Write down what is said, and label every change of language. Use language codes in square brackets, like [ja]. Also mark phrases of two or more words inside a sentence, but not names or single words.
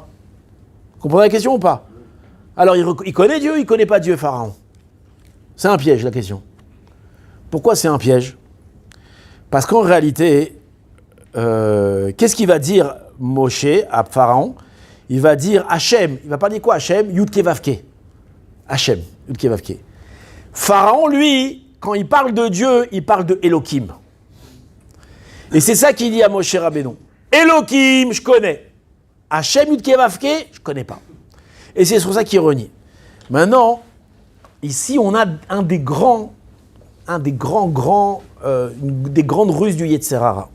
[fr] Vous comprenez la question ou pas ? Alors il connaît Dieu, il ne connaît pas Dieu, Pharaon. C'est un piège, la question. Pourquoi c'est un piège ? Parce qu'en réalité, qu'est-ce qu'il va dire Moshe à Pharaon ? Il va dire Hachem. Il va pas dire quoi Hachem ? [he] יוד-קא ואו-קא. השם. יוד-קא ואו-קא. [fr] Pharaon, lui, quand il parle de Dieu, il parle de Elohim. Et c'est ça qu'il dit à Moshe Rabbeinu. Elohim, je connais. [he] השם יוד-קא ואו-קא, [fr] je connais pas. Et c'est sur ça qu'il renie. Maintenant, ici, on a des grandes ruses du [he] יצר הרע.